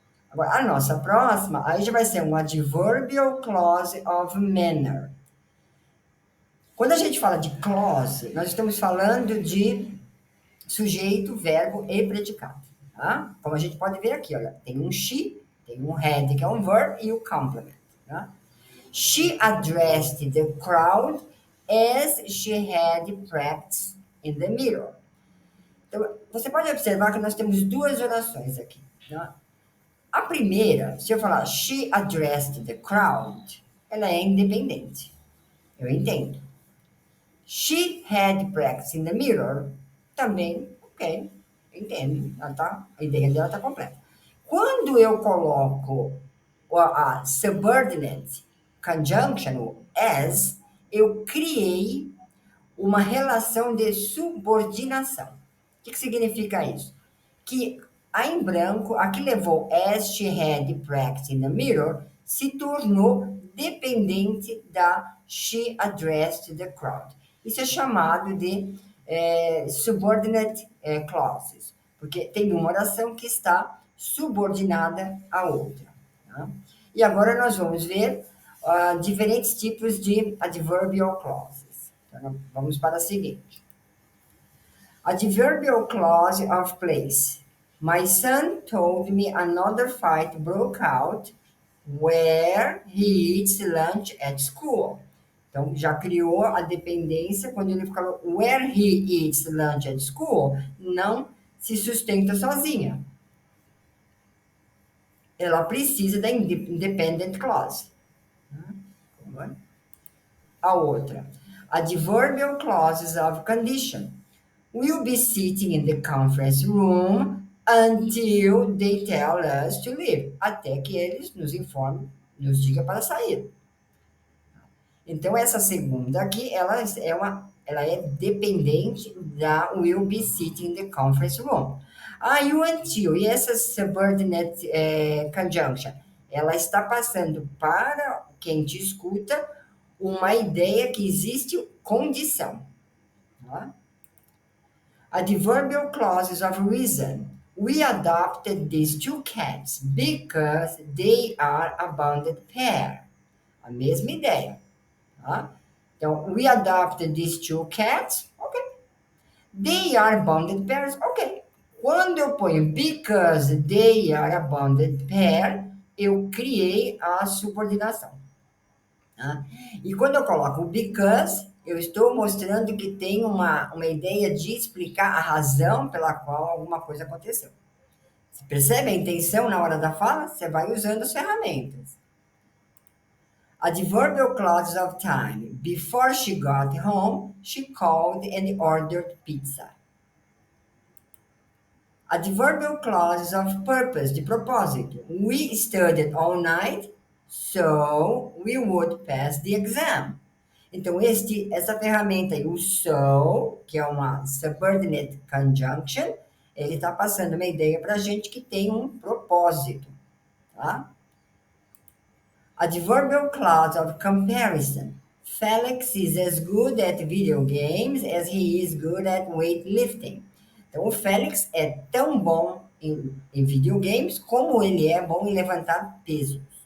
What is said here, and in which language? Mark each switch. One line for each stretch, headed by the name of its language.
Portuguese: Agora, a nossa próxima, aí já vai ser um
English: adverbial clause of manner.
Portuguese: Quando a gente fala de clause, nós estamos falando de sujeito, verbo e predicado. Tá? Como a gente pode ver aqui, olha, tem um she, tem um had, que é um verb, e o complement. Tá?
English: She addressed the crowd as she had practiced in the mirror.
Portuguese: Então, você pode observar que nós temos duas orações aqui. Tá? A primeira, se eu falar
English: she addressed the crowd,
Portuguese: ela é independente. Eu entendo.
English: She had practiced in the mirror.
Portuguese: Também, ok, entendo. A ideia dela está completa. Quando eu coloco a subordinate conjunction, o as, eu criei uma relação de subordinação. O que significa isso? Que a em branco, a que levou
English: as she had practiced in the mirror,
Portuguese: se tornou dependente da
English: she addressed the crowd.
Portuguese: Isso é chamado de subordinate clauses, porque tem uma oração que está subordinada à outra. Tá? E agora nós vamos ver diferentes tipos de adverbial clauses. Então, vamos para a seguinte.
English: Adverbial clause of place. My son told me another fight broke out where he eats lunch at school.
Portuguese: Então, já criou a dependência quando ele falou
English: where he eats lunch at school,
Portuguese: não se sustenta sozinha. Ela precisa da independent clause. A outra.
English: Adverbial clauses of condition. We'll be sitting in the conference room until they tell us to leave.
Portuguese: Até que eles nos informem, nos digam para sair. Então, essa segunda aqui, ela é dependente da
English: will be sitting in the conference room.
Portuguese: E o until, e essa subordinate conjunction, ela está passando para quem te escuta uma ideia que existe condição. Tá?
English: Adverbial clauses of reason. We adopted these two cats because they are a bonded pair.
Portuguese: A mesma ideia. Tá? Então,
English: we adopted these two cats. Ok. They are bonded pairs. Ok.
Portuguese: Quando eu ponho
English: because they are a bonded pair,
Portuguese: eu criei a subordinação. Tá? E quando eu coloco because, eu estou mostrando que tem uma ideia de explicar a razão pela qual alguma coisa aconteceu. Você percebe a intenção na hora da fala? Você vai usando as ferramentas.
English: Adverbial clauses of time. Before she got home, she called and ordered pizza. Adverbial clauses of purpose,
Portuguese: de propósito.
English: We studied all night, So we would pass the exam.
Portuguese: Então, essa ferramenta aí, o so, que é uma subordinate conjunction, ele está passando uma ideia para a gente que tem um propósito, tá?
English: Adverbial clause of comparison. Felix is as good at video games as he is good at weightlifting.
Portuguese: Então, o Félix é tão bom em videogames como ele é bom em levantar peso.